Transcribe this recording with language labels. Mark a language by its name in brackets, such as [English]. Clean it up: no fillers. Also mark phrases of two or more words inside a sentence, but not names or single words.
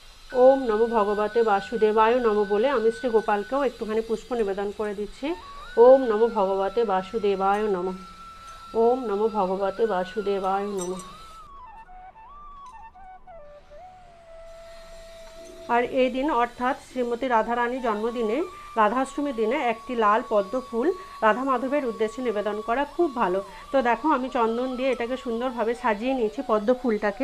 [Sanskrit] ওম নমো ভগবতে বাসুদেবায় নমো [Bangla] বলে আমি শ্রী গোপালকেও একটুখানি পুষ্প নিবেদন করে দিচ্ছি। [Sanskrit] ওম নমো ভগবতে বাসুদেবায় নমঃ। ওম নমো ভগবতে বাসুদেবায় নমঃ। [Bangla] আর এই দিন অর্থাৎ শ্রীমতী রাধারানী জন্মদিনে রাধাষ্টমীর দিনে একটি লাল পদ্ম ফুল রাধা মাধবের উদ্দেশ্যে নিবেদন করা খুব ভালো। তো দেখো আমি চন্দন দিয়ে এটাকে সুন্দরভাবে সাজিয়ে নিয়েছি পদ্ম ফুলটাকে।